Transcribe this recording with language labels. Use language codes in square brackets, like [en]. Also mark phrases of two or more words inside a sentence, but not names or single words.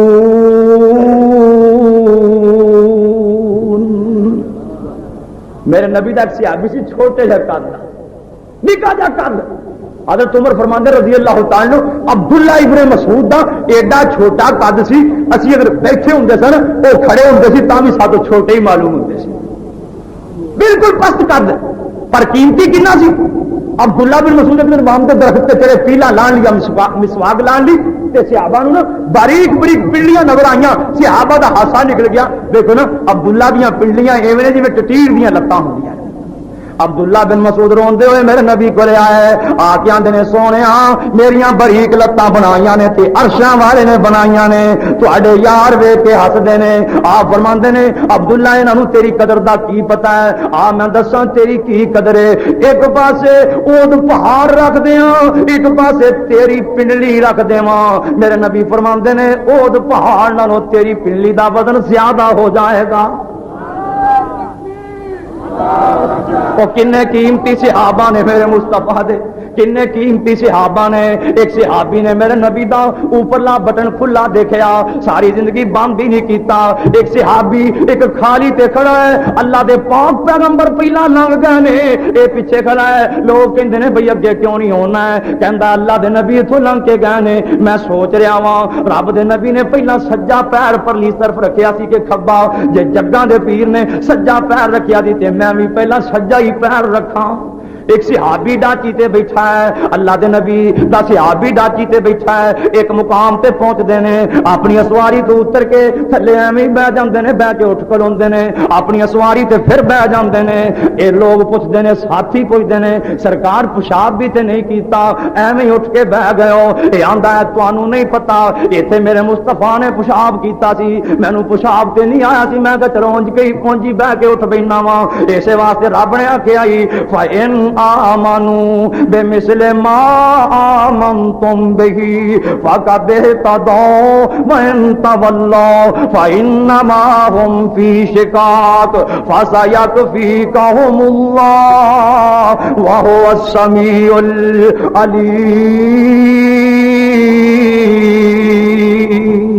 [pa] میرے نبی دا صحابی سی چھوٹے جا قد نکا جا قد حضرت عمر فرماندے [ar] رضی اللہ تعالی [pa] عبداللہ ابن مسعود دا ایڈا چھوٹا قد سی اسی اگر بیٹھے ہوندے سن او کھڑے ہوندے سی تاں بھی ساتوں چھوٹے ہی معلوم ہوندے سی بالکل پست قد پر قیمتی کنا سی عبداللہ بن مسعود ابن امام کے درخت تے تیرے پیلا لان لیا مسواک لان لی تے صحابہ نو باریک باریک پنڈلیاں نظر آئیاں صحابہ دا ہاسا نکل گیا دیکھو نا عبداللہ دیاں پنڈلیاں ایویں جویں ٹٹیر دیاں لتاں ہوندیاں عبداللہ بن مسعود روندے ہوئے میرے نبی کو لے آئے آ کے آندے نے سونیا میریاں باریک لتاں بنائیاں نے تے عرشاں والے نے بنائیاں نے تواڈے یار ویکھ کے ہسدے نے آپ فرماندے نے عبداللہ انہاں نوں تیری قدر دا کی پتہ ہے آ میں دساں تیری کی قدر ہے ایک پاسے اود پہاڑ رکھ دیاں ایک پاسے تیری پنڈلی رکھ دیواں میرے نبی فرماندے نے اود پہاڑ نالوں تیری پنڈلی دا وزن زیادہ ہو جائے گا وہ کنے قیمتی صحابہ نے میرے مصطفیٰ دے کنے قیمتی صحابہ نے ایک صحابی نے میرے نبی دا اوپرلا بٹن کھلا دیکھیا ساری زندگی بند ہی نہیں کیتا ایک صحابی ایک خالی تے کھڑا ہے اللہ دے پاک پیغمبر پہلا لنگ گئے نے اے پیچھے کھڑا ہے لوگ کہندے نے بھئی اگے کیوں نہیں ہونا ہے کہندا اللہ دے نبی اتھوں لنگ کے گئے نے میں سوچ رہا واں رب دے نبی نے پہلا سجا پیر پرلی طرف رکھیا سی کہ کھبا جے جگاں دے پیر نے سجا پیر رکھیا سی تے میں بھی پہلا سجا ہی پیر رکھاں ایک صحابی ڈاچی تے بیٹھا ہے اللہ دے نبی دا صحابی ڈاچی تے بیٹھا ہے ایک مقام تے پہنچ دے نے اپنی اسواری تو اتر کے تھلے ایویں بہ جاندے نے بہ کے اٹھ کھلوندے نے اپنی اسواری تے پھر بہ جاندے نے اے لوگ پوچھدے نے ساتھی پوچھدے نے سرکار پیشاب بھی تے نہیں کیتا ایویں اٹھ کے بہ گئے ہو اے آندا ہے تانوں نہیں پتا ایتھے میرے مصطفیٰ نے پیشاب کیتا سی مینوں پیشاب تے نہیں آیا سی میں کہ چلو پونجی بہ کے اٹھ بیٹھنا وا اسے واسطے رب نے آکھیا [ar] فَإِنْ آمنوا بمثل ما آمنتم به فقد اهتدوا وإن تولوا فإنما هم في شقاق فسيكفيكهم الله وهو السميع العليم.